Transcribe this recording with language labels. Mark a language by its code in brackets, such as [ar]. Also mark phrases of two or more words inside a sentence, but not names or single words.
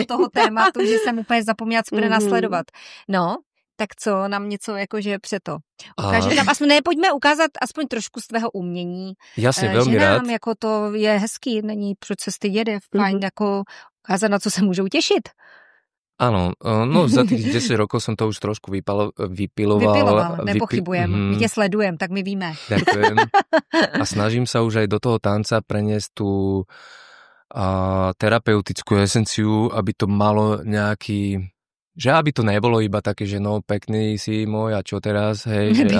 [cs] Do toho tématu, že jsem úplně zapomněla, co bude následovat. No, tak co, nám něco jakože přeto. Ukážeš nám, pojďme ukázat aspoň trošku z tvého umění. Jasně, velmi rád. Jako to je hezký, není proč se stydět, je fajn jako ukázat, na co se můžou těšit. [sk] Áno, no za tých 10 rokov som to už trošku vypiloval. Nepochybujem. [cs] My tě sledujem, tak my víme. [sk] Ďakujem. A snažím sa už aj do toho tanca preniesť tú terapeutickú esenciu, aby to malo nejaký... Že aby to nebolo iba také, že no pekný si môj a čo teraz, hej.